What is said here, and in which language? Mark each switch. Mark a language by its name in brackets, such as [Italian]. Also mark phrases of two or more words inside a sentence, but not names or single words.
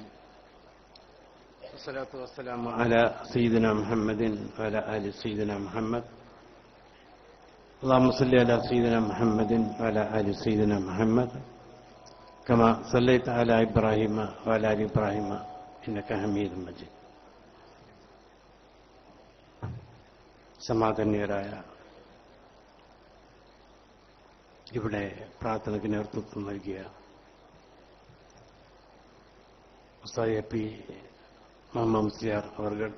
[Arabic] والصلاة والسلام على سيدنا محمد وعلى آل سيدنا محمد. اللهم صل على سيدنا محمد وعلى آل سيدنا محمد كما صليت على إبراهيم وعلى آل إبراهيم إنك حميد مجيد. [Malayalam] സമാധാന്യരായ ഇവിടെ പ്രാർത്ഥനയ്ക്ക് നേതൃത്വം നൽകിയ ഉസ്താദ് പി മുഹമ്മദ് മുസ്ലിയാർ അവർ